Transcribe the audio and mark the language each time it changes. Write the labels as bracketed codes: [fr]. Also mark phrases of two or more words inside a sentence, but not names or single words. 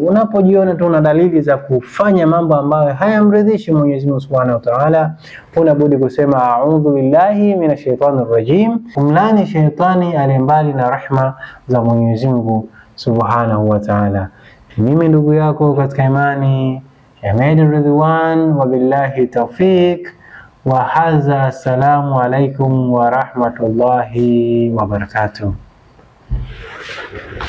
[sw] Unapojiona tu una dalili za kufanya mambo ambayo hayamridhishi Mwenyezi Mungu [ar] سبحانه وتعالى, [sw] unabudi kusema [ar] أعوذ بالله من الشيطان الرجيم, [sw] kumlani shetani aliye mbali na rehema za Mwenyezi Mungu [ar] سبحانه وتعالى. [sw] Mimi ndugu yako katika imani Ahmed Ridwan, [ar] وبالله التوفيق وهذا. السلام عليكم ورحمة الله وبركاته.